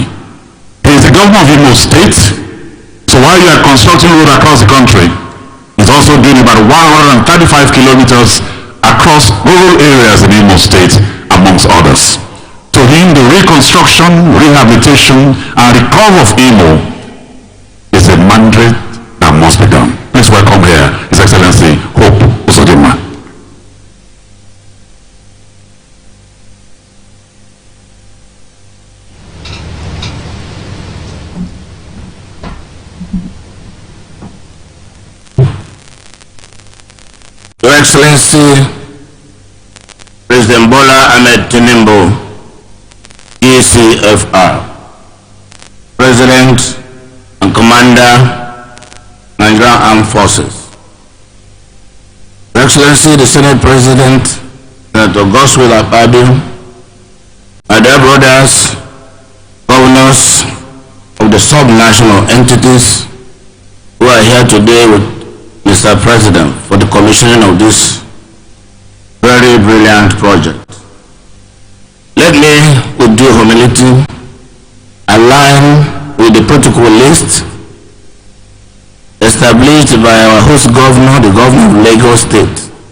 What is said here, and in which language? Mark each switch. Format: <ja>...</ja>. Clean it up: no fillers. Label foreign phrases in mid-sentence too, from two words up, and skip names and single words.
<en>He is the governor of Imo State, so while you are constructing roads across the country, he's also doing about 135 kilometers across rural areas in Imo State, amongst others. To him, the reconstruction, rehabilitation, and recovery of Imo is a mandate that must be done. Please welcome here His Excellency Hope Uzodinma. Your Excellency, President Bola Ahmed Tinubu, CCFR, President and Commander, Nigerian Armed Forces. Your Excellency, the Senate President, Senator Godswill Abiodun, my dear brothers, governors of the sub-national entities who are here today with Mr. President for the commissioning of this very brilliant project. Let me, with due humility, align with the protocol list established by our host governor, the governor of Lagos State.</en>